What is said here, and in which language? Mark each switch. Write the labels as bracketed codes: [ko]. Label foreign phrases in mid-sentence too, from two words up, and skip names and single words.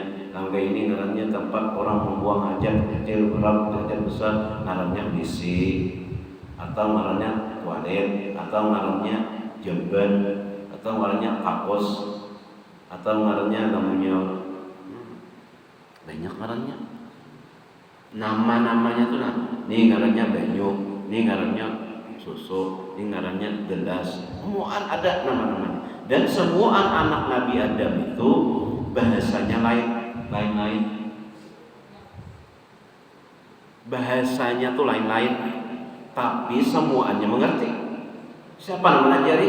[bjn] Kayak ini ngarannya tempat orang membuang hajat kecil, hajat besar ngarannya WC, atau ngarannya toilet, atau ngarannya jamban, atau ngarannya kapos, atau ngarannya namanya banyak ngarannya. Nama-namanya tuh nah, nih ngarannya banyu, nih ngarannya susu, ini ngarannya gelas. Semua ada nama-namanya. Dan semua anak Nabi Adam itu bahasanya lain-lain. Bahasanya tuh lain-lain, tapi semuanya mengerti. Siapa yang mengajari?